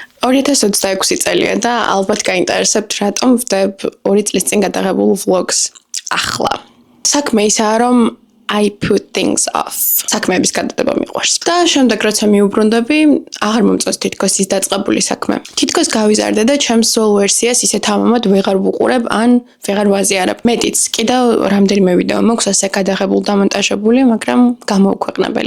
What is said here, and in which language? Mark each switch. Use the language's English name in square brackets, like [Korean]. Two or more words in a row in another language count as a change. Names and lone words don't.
[Georgian] 2026 წელია და ალბათ გაინტერესებთ რატომ ვდებ 2 წლის წინ გადაღებულ vlogs ახლა. საქმე ისაა რომ [English] I put things off. [Georgian] საქმეების გადადება მიყვარს. და შემდეგ როცა მიუბრუნდები, აღარ მომწონს თითქოს ის დაწყებული საქმე. თითქოს გავიზარდე და ჩემს სოლ ვერსიას ისეთ ამამად ვეღარ ვუყურებ ან ვეღარ ვაზიარებ. მეტიც, კიდევ რამდენიმე ვიდეო მაქვს ასე გადაღებულ დამონტაჟებული, მაგრამ გამოუქვეყნებელი.